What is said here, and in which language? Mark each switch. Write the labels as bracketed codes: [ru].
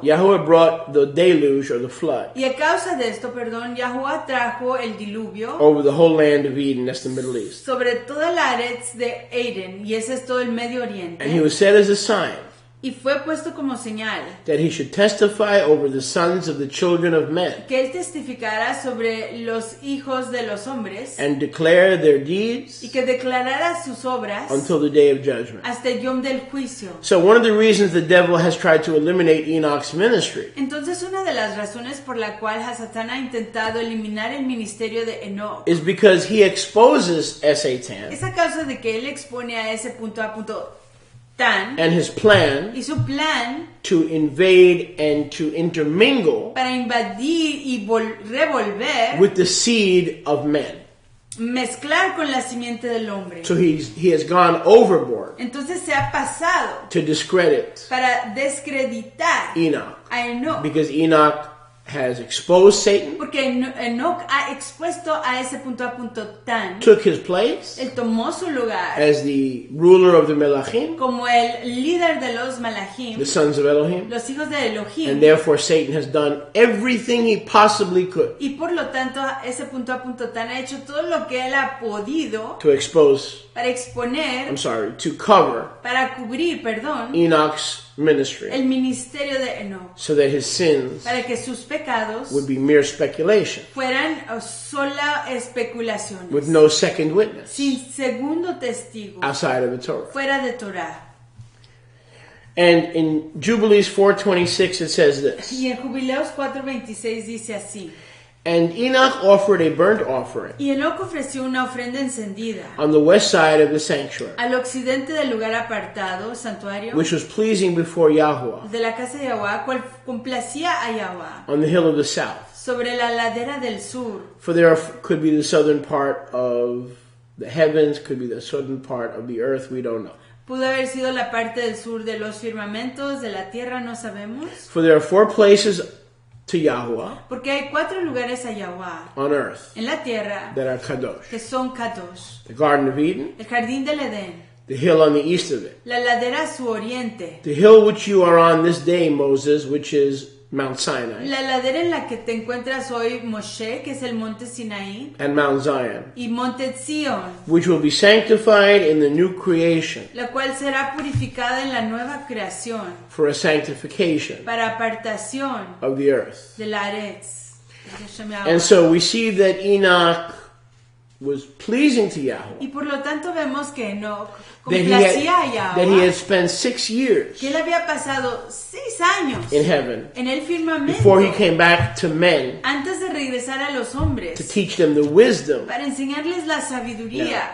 [en] Yahweh brought the deluge or the flood [es] y a causa de esto, perdón, Yahuwah trajo el diluvio [en] over the whole land of Eden, that's the Middle East. [es] sobre toda la Aretz de Eden, y ese es todo el Medio Oriente. [en] And he was set as a sign [es] Y fue puesto como señal [en] that he should testify over the sons of the children of men [es] que él testificara sobre los hijos de los hombres [en] and declare their [es] y [en] deeds [es] que declarara sus obras [en] until the day of judgment. [es] hasta el yom del juicio. [en] So one of the reasons the devil has tried to eliminate Enoch's ministry [es] Entonces, una de las razones por la cual Hasatán ha intentado eliminar el ministerio de Enoch [en] is because he exposes Satan [es] es a causa de que él expone a ese punto a punto tan [en] and his plan [es] y su plan [en] to invade and to intermingle [es] para invadir y revolver, [en] with the seed of men. [es] mezclar con la simiente del hombre. [en] So he has gone overboard [es] Entonces se ha pasado [en] to discredit [es] para descreditar [en] Enoch, [es] a Enoch. [en] because Enoch has exposed Satan, [es] Porque Enoch ha expuesto a ese punto a punto tan. [en] took his place [es] Él tomó su lugar [en] as the ruler of the Melachim, [es] como el líder de los [en] the [es] Malachim, [en] sons of Elohim, [es] los hijos de [en] and [es] Elohim. [en] therefore Satan has done everything he possibly could [es] Y por lo tanto, ese punto a punto tan ha hecho todo lo que él ha podido [en] to expose, [es] para exponer, [en] to cover [es] para cubrir, perdón, [en] Enoch's ministry [es] el ministerio de Enoch, [en] so that his sins [es] para que sus pecados [en] would be mere speculation [es] fueran sola especulaciones, [en] with no second witness [es] sin segundo testigo, [en] outside of the Torah. [es] fuera de Torah. [en] And in Jubilees 4:26 it says this, [es] Y en Jubileos 4:26 dice así: [en] and Enoch offered a burnt offering [es] Y Enoch ofreció una ofrenda encendida [en] on the west side of the sanctuary, [es] al occidente del lugar apartado, santuario, [en] which was pleasing before Yahweh, [es] de la casa de Yahweh, cual complacía a Yahweh, [en] on the hill of the south. [es] sobre la ladera del sur. [en] For there could be the southern part of the heavens, could be the southern part of the earth, we don't know. [es] Pudo haber sido la parte del sur de los firmamentos, de la tierra, no sabemos. [en] For there are 4 places to Yahuwah [es] Porque hay 4 lugares a Yahweh [en] on earth [es] en la tierra [en] that are kadosh. [es] que son Kadosh. [en] The Garden of Eden, [es] El jardín del Edén, [en] the hill on the east of it, [es] la ladera a su oriente, [en] the hill which you are on this day, Moses, which is Mount Sinai, [es] la ladera en la que te encuentras hoy, Moshe, que es el monte Sinaí, [en] and Mount Zion, [es] y monte Zion, [en] which will be sanctified in the new creation [es] la cual será purificada en la nueva creación [en] for a sanctification [es] para apartación [en] of the earth. [es] de la Aretz. [en] And so we see that Enoch was pleasing to Yahweh, [es] Y por lo tanto vemos que Enoch [en] that he [es] complacía a [en] had, that he [es] Yahweh, [en] had spent 6 years [es] que él había pasado 6 años [en] in heaven [es] en el [en] before he [es] firmamento [en] came back to men [es] antes de regresar a los [en] to [es] hombres [en] teach them the wisdom. [es] para enseñarles la sabiduría.